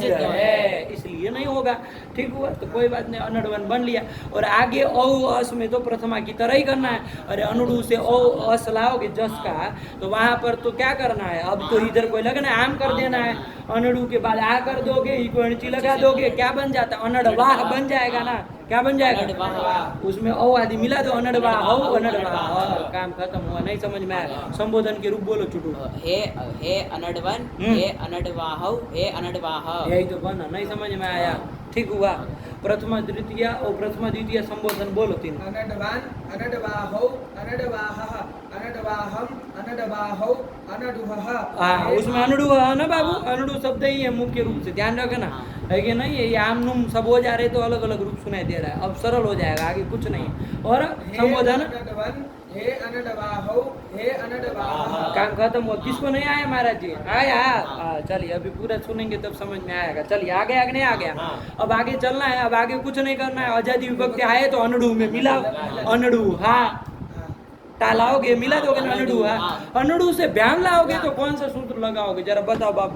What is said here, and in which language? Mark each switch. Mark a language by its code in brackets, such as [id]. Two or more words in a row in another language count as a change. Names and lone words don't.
[hi] है, इसलिए नहीं होगा, ठीक हुआ, तो कोई बात नहीं, अनडवन बन लिया, और आगे औ अस में तो प्रथमा की तरह ही करना है, अरे अनुडू से औ अस लाओगे जस का, तो वहां पर तो क्या करना है, अब तो इधर कोई लगना है, आम कर देना है, अनुडू के बाद आ कर दोगे, इको अणची लगा दोगे, क्या बन जाता, अनडवाह बन जाएगा ना, क्या बन जाएगा, उसमें औ आदि मिला दो, अनडवाह हो, अनडवाह, काम खत्म हुआ, नहीं समझ में आया, संबोधन के रूप बोलो चुटू, [sa] हे अनडवन, हे अनडवाहौ, हे अनडवाह, [hi] यही तो बना, नहीं समझ में आया, ठीक हुआ। प्रथमा द्वितीय और प्रथमा द्वितीय संबोधन बोलो तीनों। [sa] अनडवान अनडवाहौ अनडवाहः अनडवाहम अनडवाहौ अनडुहः। [hi] हाँ, उसमें अनडु है ना बाबू, अनडु शब्द ही है मुख्य रूप से, ध्यान रखना है कि नहीं। ये आम नुम सब हो जा रहे तो अलग अलग रूप सुनाई दे रहा है, अब सरल हो जाएगा, आगे कुछ नहीं। और संबोधन [sa] अनडवन हे अनडवाहौ हे अनडवाहः। [hi] काम खत्म हो। किसको नहीं आया महाराज जी? आया। चलिए अभी पूरा सुनेंगे तब समझ में आएगा। चलिए आगे आगे नहीं आ गया, अब आगे चलना है, अब आगे कुछ नहीं करना है। आजादी विभक्ति आए तो अनडू में मिलाओ, अनडू हाँ टालाओगे, मिला दोगे ना अनडू हाँ। अनडू से ब्याम लाओगे तो कौन सा सूत्र लगाओगे जरा बताओ बाबू।